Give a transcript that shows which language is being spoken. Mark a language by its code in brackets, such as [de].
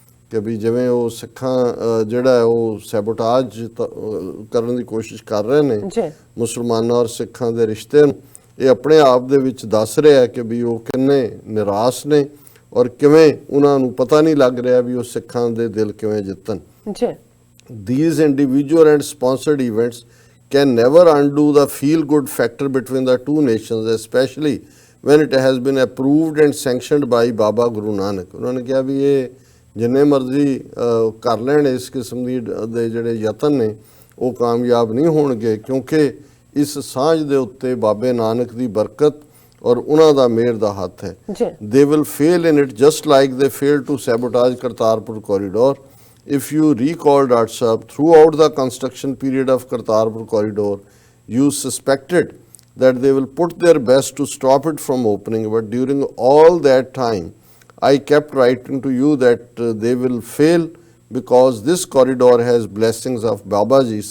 [pa] ਕਿ ਵੀ ਜਿਵੇਂ ਉਹ ਸਿੱਖਾਂ ਜਿਹੜਾ ਹੈ ਉਹ ਸੈਬੋਟਾਜ ਕਰਨ ਦੀ ਕੋਸ਼ਿਸ਼ ਕਰ ਰਹੇ ਨੇ ਜੀ ਮੁਸਲਮਾਨਾਂ ਔਰ ਸਿੱਖਾਂ ਦੇ ਰਿਸ਼ਤੇ ਨੂੰ, ਇਹ ਆਪਣੇ ਆਪ ਦੇ ਵਿੱਚ ਦੱਸ ਰਿਹਾ ਕਿ ਵੀ ਉਹ ਕਿੰਨੇ ਨਿਰਾਸ਼ ਨੇ ਔਰ ਕਿਵੇਂ ਉਹਨਾਂ ਨੂੰ ਪਤਾ ਨਹੀਂ ਲੱਗ ਰਿਹਾ ਵੀ ਉਹ ਸਿੱਖਾਂ ਦੇ ਦਿਲ ਕਿਵੇਂ ਜਿੱਤਣ। ਜੀ [en] These individual and sponsored events can never undo the feel-good factor between the two nations, especially when it has been approved and sanctioned by Baba Guru Nanak। [pa] ਉਹਨਾਂ ਨੇ ਕਿਹਾ ਵੀ ਇਹ ਜਿੰਨੇ ਮਰਜ਼ੀ ਕਰ ਲੈਣ ਇਸ ਕਿਸਮ ਦੇ ਜਿਹੜੇ ਯਤਨ ਨੇ ਉਹ ਕਾਮਯਾਬ ਨਹੀਂ ਹੋਣਗੇ, ਕਿਉਂਕਿ ਇਸ ਸਾਂਝ ਦੇ ਉੱਤੇ ਬਾਬੇ ਨਾਨਕ ਦੀ ਬਰਕਤ ਔਰ ਉਹਨਾਂ ਦਾ ਮਿਹਰ ਦਾ ਹੱਥ ਹੈ। ਜੀ [en] They will fail in it just like they failed to sabotage Kartarpur corridor। If you recall, Dr. Saab, throughout the construction period of Kartarpur corridor, you suspected that they will put their best to stop it from opening, but during all that time, I kept writing to you that they will fail because this corridor has blessings of Babaji.